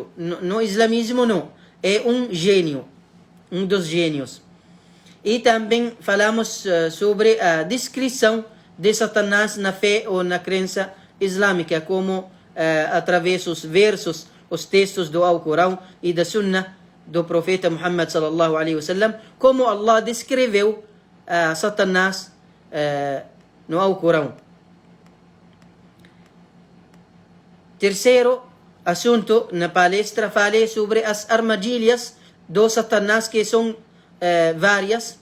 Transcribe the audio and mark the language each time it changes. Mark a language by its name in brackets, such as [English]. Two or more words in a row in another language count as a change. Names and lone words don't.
[Portuguese] No islamismo não, é um gênio, um dos gênios. E também falamos sobre a descrição de Satanás na fé ou na crença islâmica, como através dos versos, os textos do Alcorão e da Sunnah do profeta Muhammad [Arabic] صلى الله عليه وسلم, [Portuguese] como Allah descreveu Satanás no Alcorão. Terceiro assunto na palestra, falei sobre as armadilhas do Satanás, que são várias.